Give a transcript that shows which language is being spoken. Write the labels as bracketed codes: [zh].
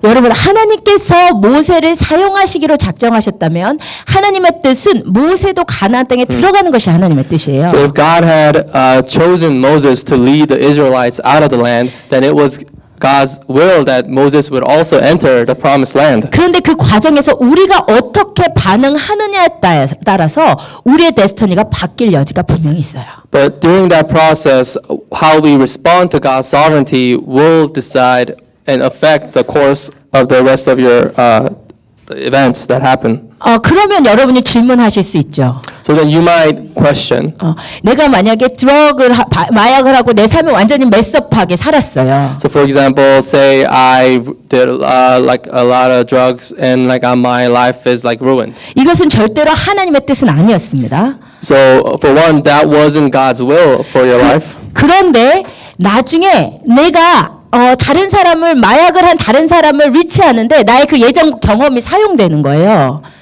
[ko] 여러분 하나님께서 모세를 사용하시기로 작정하셨다면 하나님의 뜻은 모세도 가나안 땅에 들어가는 것이 하나님의 뜻이에요. [en] So if God had chosen Moses to lead the Israelites out of the land, then it was God's will that Moses would also enter the promised land. [ko] 그런데 그 과정에서 우리가 어떻게 반응하느냐에 따라서 우리의 데스티니가 바뀔 여지가 분명히 있어요. [en] But during that process, how we respond to God's sovereignty will decide and affect the course of the rest of your events that happen. [ko] 그러면 여러분이 질문하실 수 있죠. [en] So then you might question. [ko] 내가 만약에 마약을 하고 내 삶이 완전히 메스업하게 살았어요. [en] So for example, say I did like a lot of drugs and like my life is like ruined. [ko] 이것은 절대로 하나님의 뜻은 아니었습니다. [en] So for one, that wasn't God's will for your life. [ko] 그런데 나중에 내가 다른 사람을 마약을 한 다른 사람을 리치하는데 나의 그 예전 경험이 사용되는 거예요.